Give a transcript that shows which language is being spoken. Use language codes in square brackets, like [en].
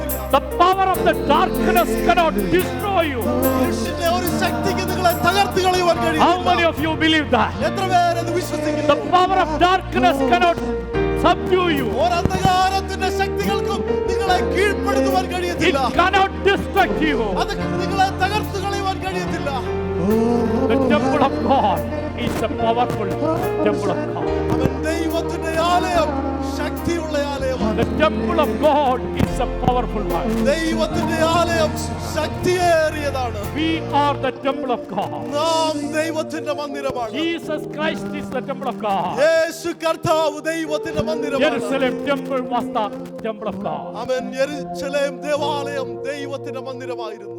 [en] The power of the darkness cannot destroy you. [ml] ഇരുട്ടിന്റെ ഒരു ശക്തിക്ക് നിങ്ങളെ തകർത്ത് കളയുവാൻ [en] How many [ml] കഴിയില്ല. [en] of you believe that? [ml] എത്ര പേരത് വിശ്വസിക്കുന്നു? [en] The power of darkness cannot subdue you. [ml] ഒരു അന്ധകാരത്തിന്റെ ശക്തികൾക്കും നിങ്ങളെ കീഴ്പ്പെടുത്തുവാൻ [en] It [ml] കഴിയത്തില്ല. [en] cannot destruct you. [ml] അത് നിങ്ങളെ തകർത്ത് കളയുവാൻ കഴിയത്തില്ല. [en] The temple of God is a powerful temple of God. [ml] അവൻ ദൈവത്തിന്റെ ആലയം, ശക്തിയുള്ള ആലയമാണ്. [en] The temple of God is a powerful one. [ml] ദൈവത്തിന്റെ ആലയം ശക്തിയേറിയതാണ്. [en] We are the temple of God. [ml] നാം ദൈവത്തിന്റെ മന്ദിരമാണ്. [en] Jesus Christ is the temple of God. [ml] യേശു കർത്താവ് ദൈവത്തിന്റെ മന്ദിരമാണ്. [en] Jerusalem temple was the temple of God. [ml] അവൻ യെരൂശലേം ദേവാലയം ദൈവത്തിന്റെ മന്ദിരമായിരുന്നു.